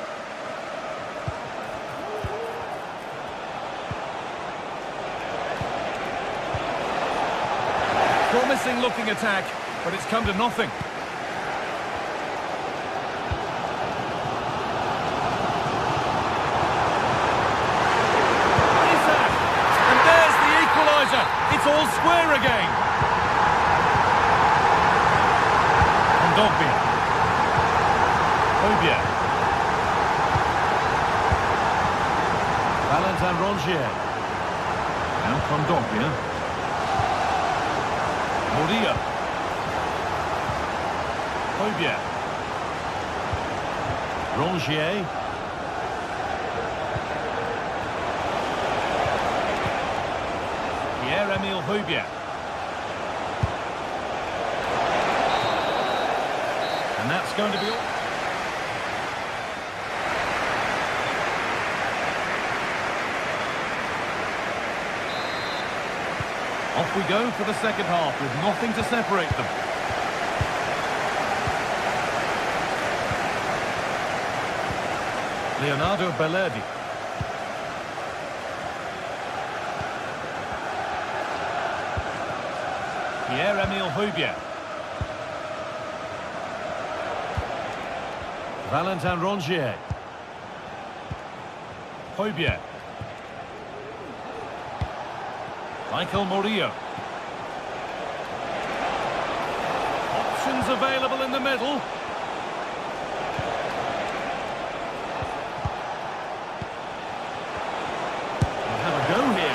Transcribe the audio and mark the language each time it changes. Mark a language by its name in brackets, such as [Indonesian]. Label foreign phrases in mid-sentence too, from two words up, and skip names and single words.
[English] Promising looking attack, but it's come to nothing. Isaac! And there's the equaliser. It's all square again. Kondogbia. Hobia. Valentin Rongier. Now Kondogbia. Murillo. Hobia. Rongier. Pierre-Emile Hobia. And that's going to be all. Off we go for the second half with nothing to separate them. Leonardo Bellerdi. Pierre-Emile Hobia. Valentin Rongier. Hobia. Michael Murillo. Options available in the middle. We'll have a go here.